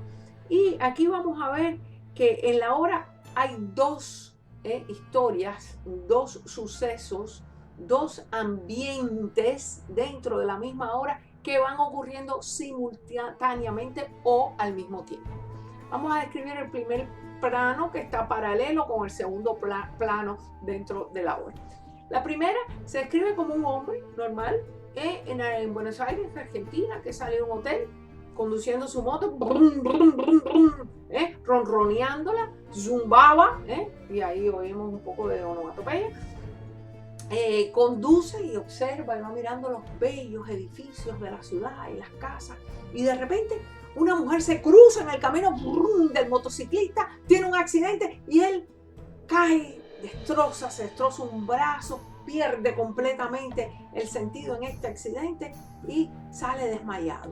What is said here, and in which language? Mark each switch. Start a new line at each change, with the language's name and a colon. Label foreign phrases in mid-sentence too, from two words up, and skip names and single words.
Spanish: Y aquí vamos a ver que en la obra hay dos historias, dos sucesos, dos ambientes dentro de la misma obra que van ocurriendo simultáneamente o al mismo tiempo. Vamos a describir el primer plano que está paralelo con el segundo plano dentro de la obra. La primera se describe como un hombre normal en Buenos Aires, Argentina, que sale de un hotel conduciendo su moto, brum, brum, brum, brum, ronroneándola, zumbaba, y ahí oímos un poco de onomatopeya. Conduce y observa y va mirando los bellos edificios de la ciudad y las casas, y de repente una mujer se cruza en el camino del motociclista, tiene un accidente y él cae, se destroza un brazo, pierde completamente el sentido en este accidente y sale desmayado.